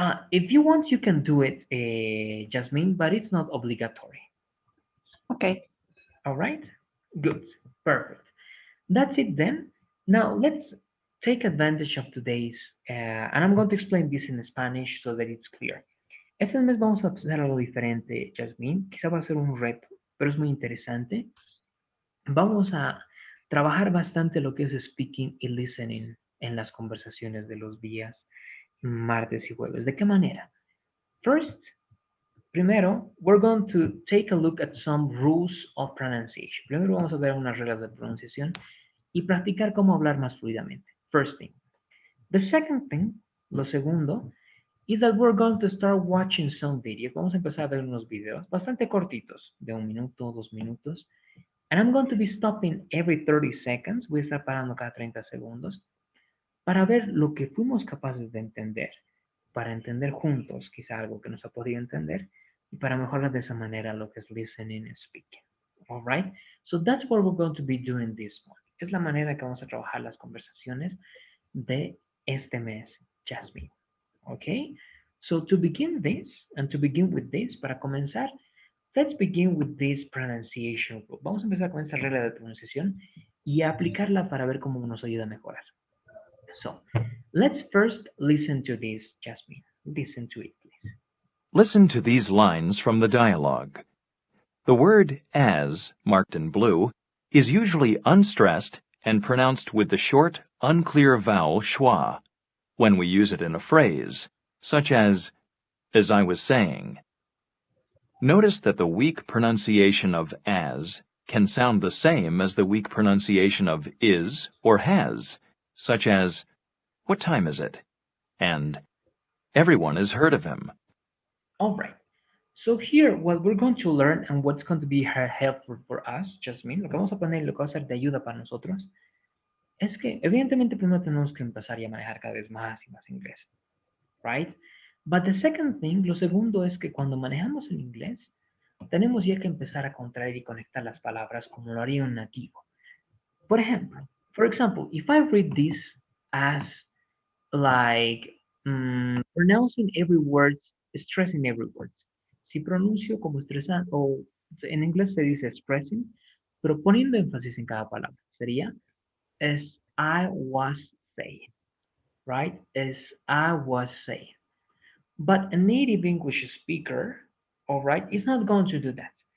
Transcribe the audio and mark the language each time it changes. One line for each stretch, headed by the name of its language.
English: If you want, you can do it, Jasmine, but it's not obligatory. Okay. All right. Good. Perfect. That's it then. Now let's take advantage of today's, and I'm going to explain this in Spanish so that it's clear.
Spanish: Este mes vamos a hacer algo diferente, Jasmine. Quizá va a ser un reto, pero es muy interesante. Vamos a trabajar bastante lo que es speaking y listening en las conversaciones de los días martes y jueves. ¿De qué manera?
English: First,
Spanish: primero,
English: we're going to take a look at some rules of pronunciation.
Spanish: Primero vamos a ver unas reglas de pronunciación y practicar cómo hablar más fluidamente.
English: First thing. The second thing,
Spanish: lo segundo,
English: is that we're going to start watching some videos.
Spanish: Vamos a empezar a ver unos videos bastante cortitos, de 1 minuto, 2 minutos.
English: And I'm going to be stopping every 30 seconds.
Spanish: Voy a estar parando cada 30 segundos para ver lo que fuimos capaces de entender, para entender juntos quizá algo que no se ha podido entender y para mejorar de esa manera lo que es
English: listening and speaking. All right? So that's what we're going to be doing this month.
Spanish: Es la manera que vamos a trabajar las conversaciones de este mes, Jasmine.
English: Okay? So to begin this, and to begin with this,
Spanish: para comenzar,
English: let's begin with this pronunciation rule.
Spanish: Vamos a empezar con esta regla de pronunciación y aplicarla para ver cómo nos ayuda a mejorar.
English: So, let's first listen to this, Jasmine. Listen to it, please. Listen to these lines from the dialogue. The word as, marked in blue, is usually unstressed and pronounced with the short, unclear vowel schwa when we use it in a phrase, such as I was saying. Notice that the weak pronunciation of as can sound the same as the weak pronunciation of is or has, such as, what time is it? And everyone has heard of him. All right. So here, what we're going to learn and what's going to be helpful for us,
Spanish: Jasmine, lo que vamos a poner y lo que va a ser de ayuda para nosotros, es que evidentemente primero tenemos que empezar ya a manejar cada vez más y más inglés, right?
English: But the second thing,
Spanish: lo segundo es que cuando manejamos el inglés, tenemos ya que empezar a contraer y conectar las palabras como lo haría un nativo. Por ejemplo,
English: for example, if I read this as like pronouncing every word, stressing every word.
Spanish: Si pronuncio como estresando, o en inglés se dice expressing, pero poniendo énfasis en cada palabra. Sería
English: as I was saying, right? As I was saying. But a native English speaker, all right, is not going to do that.